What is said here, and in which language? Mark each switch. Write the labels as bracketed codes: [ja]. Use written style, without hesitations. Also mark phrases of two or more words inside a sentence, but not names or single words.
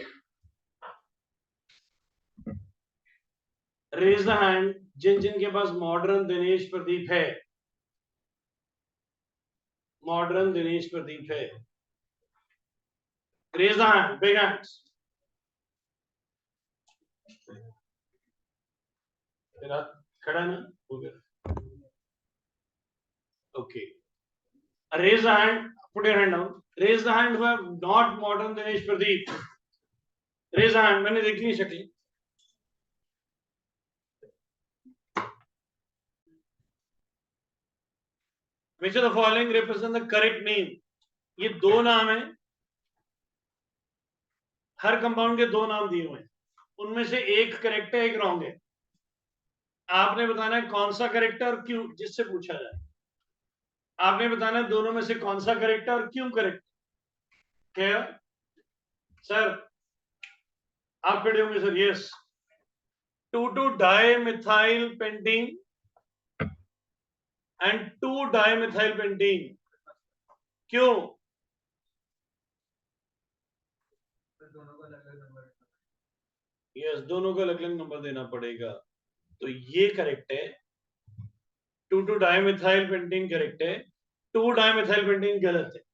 [en] raise the hand [hi] जिन जिनके पास मॉडर्न दिनेश प्रदीप है। मॉडर्न दिनेश प्रदीप है, [en] raise the hand, big hands. [hi] तेरा खड़ा ना हो गया। [en] ओके, raise the hand, put your hand down, raise the hand who have not modern Dinesh Pradeep, raise the hand। [hi] मैंने देखी नहीं शक्ल। [en] which of the following represent the correct name? [hi] ये दो नाम है, हर कंपाउंड के दो नाम दिए हुए हैं, उनमें से एक करेक्ट है एक रॉन्ग है। आपने बताना है कौन सा करेक्ट है और क्यों, जिससे पूछा जाए। आपने बताना है दोनों में से कौन सा करेक्ट है और क्यों करेक्ट। क्या सर? आप खड़े होंगे सर। यस, [en] 2,2-dimethyl pentene and 2-dimethyl pentene। [hi] क्यों? यस, दोनों को अलग अलग नंबर देना पड़ेगा, तो ये करेक्ट है। 2,2- [en] dimethyl pentene [hi] करेक्ट है, 2- [en] dimethyl pentene [hi] गलत है।